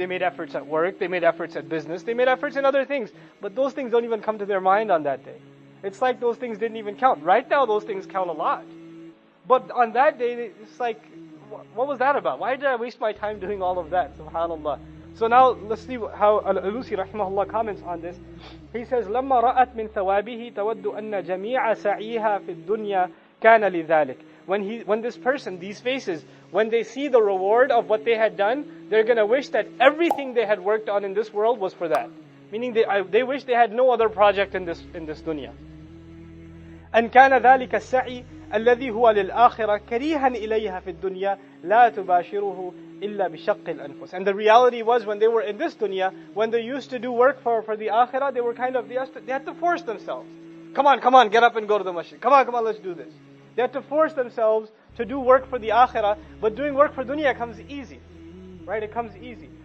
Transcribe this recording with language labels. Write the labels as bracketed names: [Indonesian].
[English] They made efforts at work, they made efforts at business, they made efforts in other things, but those things don't even come to their mind on that day. It's like those things didn't even count. Right now those things count a lot. But on that day, it's like, what was that about? Why did I waste my time doing all of that? SubhanAllah. So now let's see how Al-Alusi rahimahullah comments on this. He says, [Arabic] لما رأت من ثوابه تود أن جميع سعيها في الدنيا كان لذلك. [English] When this person, these faces, when they see the reward of what they had done, they're going to wish that everything they had worked on in this world was for that. Meaning they wish they had no other project in this dunya. [Arabic] أن كان ذلك السعي الذي هو للآخرة كريها إليها في الدنيا لا تباشره إلا بشق الأنفس. [English] And the reality was, when they were in this dunya, when they used to do work for the akhirah, they were they had to force themselves. Come on, get up and go to the masjid. Come on, let's do this. They had to force themselves to do work for the akhirah, but doing work for dunya comes easy. Right? It comes easy.